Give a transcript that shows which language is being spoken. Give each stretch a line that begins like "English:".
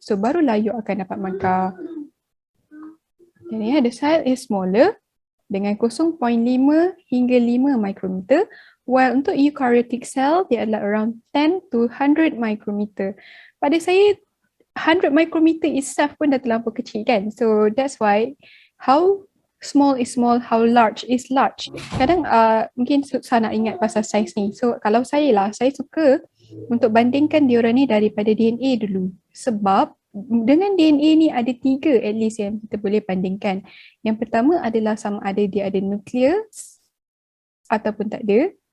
Malay: So barulah you akan dapat markah. Jadi
English: the cell is smaller
Malay: dengan 0.5 hingga 5 mikrometer. While untuk eukaryotic cell, dia adalah
English: around 10 to 100 micrometer.
Malay: Pada saya, 100 micrometer itself pun dah terlampau kecil kan.
English: So that's why how small is small, how large is large.
Malay: Kadang mungkin saya nak ingat pasal saiz ni. So kalau saya suka untuk bandingkan diorang ni daripada DNA dulu. Sebab dengan DNA ni ada 3 at least yang kita boleh bandingkan. Yang pertama adalah sama ada dia ada nucleus ataupun tak ada.